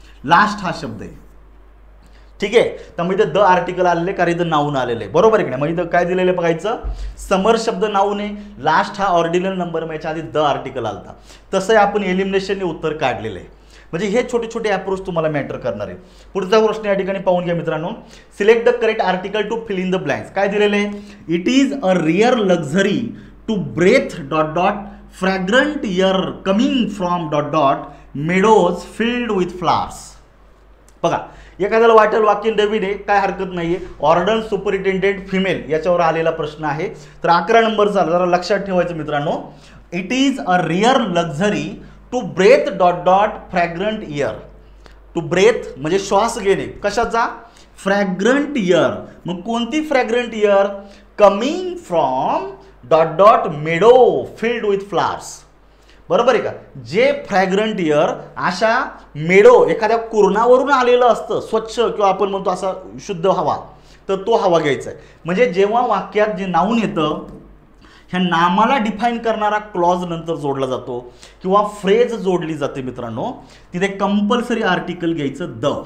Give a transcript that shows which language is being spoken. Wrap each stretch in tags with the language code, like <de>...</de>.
<mr>Last हा शब्द आहे. ठीक आहे. त्यामुळे इथं द आर्टिकल आलेले कारण इथं नाऊन आलेलं आहे. बरोबर आहे की नाही. मग इथं काय दिलेलं बघायचं, समर शब्द नाऊन आहे, लास्ट हा ऑर्डिनल नंबर, मग याच्या आधी द आर्टिकल आलता. तसं आपण एलिमिनेशनने उत्तर काढलेलं आहे. म्हणजे हे छोटे छोटे अप्रोच तुम्हाला मॅटर करणार आहे. पुढचा प्रश्न या ठिकाणी पाहून घ्या मित्रांनो.</mr> <en>Select the correct article to fill in the blanks.</en> <mr>काय दिलेलं आहे?</mr> <en>It is a rare luxury to breathe dot dot fragrant air coming from dot dot meadows filled with flowers.</en> <mr>बघा, एखाद्याला वाटेल वाक्य नवीन आहे, काय हरकत नाहीये. ऑर्डन्स सुपरिटेंडेंट फिमेल याच्यावर आलेला प्रश्न आहे. तर 11 नंबरचा जरा लक्षात ठेवायचं मित्रांनो.</mr> <en>It is a rare luxury to breathe dot dot fragrant air.</en> <mr>To breath म्हणजे श्वास घेणे. कशाचा? फ्रॅग्रंट एअर. मग कोणती फ्रॅग्रंट air?</mr> <en>Coming from dot dot meadow filled with flowers.</en> <mr>बरोबर आहे का? जे फ्रॅग्रंट एअर अशा मेडो एखाद्या कुरणावरून आलेलं असतं, स्वच्छ किंवा आपण म्हणतो असा शुद्ध हवा, तर तो हवा घ्यायचा आहे. म्हणजे जेव्हा वाक्यात जे नाऊन येतं ह्या नामाला डिफाईन करणारा क्लॉज नंतर जोडला जातो किंवा फ्रेज जोडली जाते मित्रांनो, तिथे कंपल्सरी आर्टिकल घ्यायचं द.</mr>